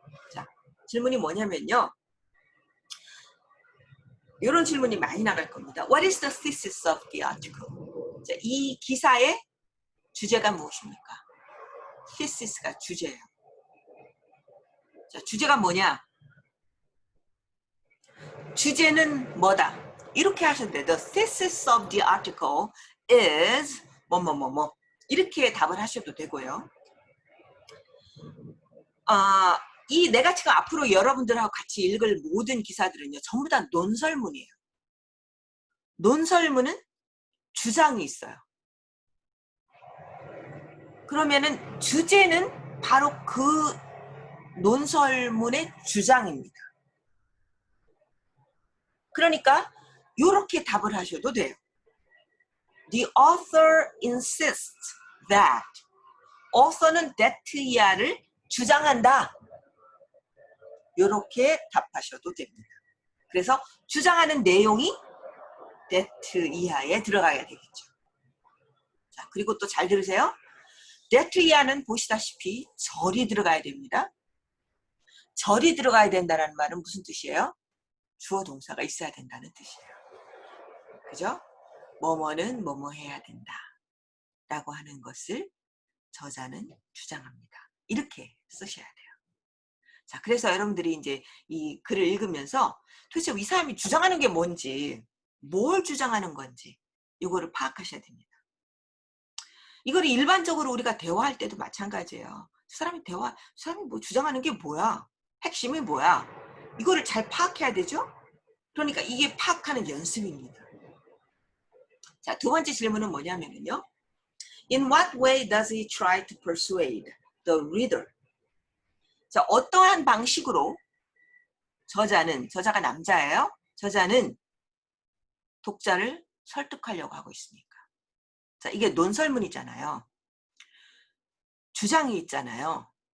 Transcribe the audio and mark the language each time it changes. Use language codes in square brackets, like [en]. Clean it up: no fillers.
[ko] 자, 질문이 뭐냐면요. 이런 질문이 많이 나갈 겁니다. [en] What is the thesis of the article? [ko] 자, 이 기사의 주제가 무엇입니까? thesis가 주제예요. 자, 주제가 뭐냐? 주제는 뭐다? 이렇게 하셔도 돼요. [en] The thesis of the article is [ko] 뭐뭐뭐뭐 이렇게 답을 하셔도 되고요. 내가 지금 앞으로 여러분들하고 같이 읽을 모든 기사들은요. 전부 다 논설문이에요. 논설문은 주장이 있어요. 그러면은 주제는 바로 그 논설문의 주장입니다. 그러니까 이렇게 답을 하셔도 돼요. [en] The author insists that. [ko] author는 that야를 주장한다. 이렇게 답하셔도 됩니다. 그래서 주장하는 내용이 that 이하에 들어가야 되겠죠. 자, 그리고 또 잘 들으세요. that 이하는 보시다시피 절이 들어가야 됩니다. 절이 들어가야 된다는 말은 무슨 뜻이에요? 주어 동사가 있어야 된다는 뜻이에요. 그죠? 뭐뭐는 뭐뭐 해야 된다 라고 하는 것을 저자는 주장합니다. 이렇게 쓰셔야 돼요. 자, 그래서 여러분들이 이제 이 글을 읽으면서 도대체 이 사람이 주장하는 게 뭔지, 뭘 주장하는 건지 이거를 파악하셔야 됩니다. 이거를 일반적으로 우리가 대화할 때도 마찬가지예요. 저 사람이 뭐 주장하는 게 뭐야? 핵심이 뭐야? 이거를 잘 파악해야 되죠? 그러니까 이게 파악하는 연습입니다. 자, 두 번째 질문은 뭐냐면요. [en] In what way does he try to persuade the reader? [ko] 자, 어떠한 방식으로 저자가 남자예요? 저자는 독자를 설득하려고 하고 있습니까? 자, 이게 논설문이잖아요. 주장이 있잖아요.